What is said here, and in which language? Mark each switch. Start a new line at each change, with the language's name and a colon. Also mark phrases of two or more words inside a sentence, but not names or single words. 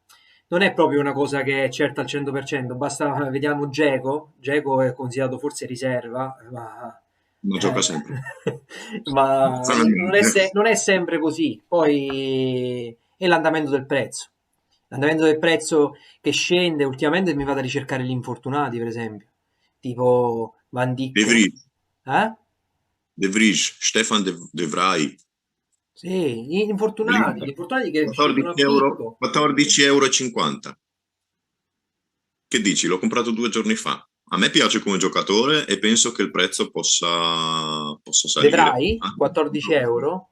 Italian: Non è proprio una cosa che è certa al 100%, basta, vediamo Dzeko è considerato forse riserva, Non gioca sempre. ma Stranamente. non è sempre così. Poi è l'andamento del prezzo. L'andamento del prezzo che scende, ultimamente mi vado a ricercare gli infortunati, per esempio, tipo Van De Dijk. Vrij, Eh? De Vrij, Stefan De Vrij, Sì, dell'Inter. gli infortunati che scendono 14 a euro, picco. 14,50 euro. E 50. Che dici? L'ho comprato 2 giorni fa. A me piace come giocatore e penso che il prezzo possa salire. Vedrai? 14 euro?